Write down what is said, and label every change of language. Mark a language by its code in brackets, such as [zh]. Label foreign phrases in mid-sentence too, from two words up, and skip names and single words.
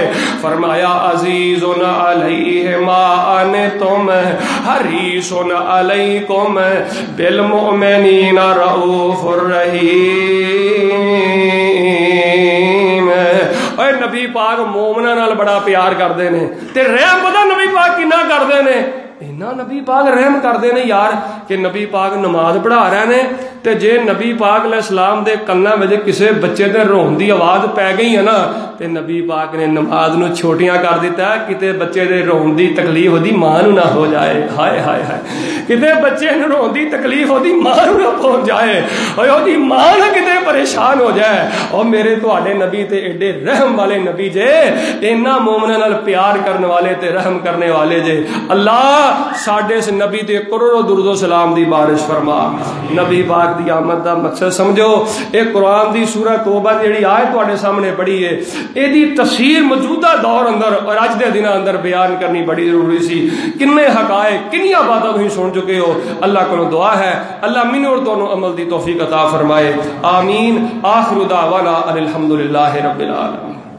[ar] فرمایا عزیزن علیہ ما انتم حریص علیکم بالمؤمنین رؤوف الرحیم۔ [pa] اے نبی پاک مومناں نال بڑا پیار کردے نے، تے رحم پتہ نبی پاک کنا کردے نے؟ اینا نبی پاک رحم کردے نے یار کہ نبی پاک نماز پڑھا رہے نے تے جے نبی پاک [ar] علیہ السلام [pa] دے کنا وچ کسے بچے تے رون دی آواز پے گئی ہے نا تے نبی پاک نے نماز نو چھوٹیاں کر دیتا ہے، کتے بچے دے رون دی تکلیف اودی ماں نو نہ ہو جائے۔ ہائے ہائے ہائے، کتے بچے نو رون دی تکلیف اودی ماں نو نہ پہنچ جائے، اور اودی ماں نہ کتے پریشان ہو جائے۔ اور میرے تواڈے نبی تے ایڈے رحم والے نبی جے، اینا مومناں نال پیار کرنے والے تے رحم کرنے والے جے۔ اللہ ساڈے اس نبی تے کروڑوں درود و سلام دی بارش فرما۔ نبی پاک دی آمد دا مقصد سمجھو، اے قرآن دی سورہ توبہ جیڑی آیت تواڈے سامنے پڑھی ہے، اے دی تفسیر موجودہ دور اندر اور اج دے دناں اندر بیان کرنی بڑی ضروری سی۔ کنے حقائق کنیاں باتاں تسی سن چکے ہو، اللہ کولوں دعا ہے اللہ مینوں اور تانوں عمل دی توفیق عطا فرمائے، آمین۔ [ar] آخر دعوانا ان الحمدللہ رب العالمین۔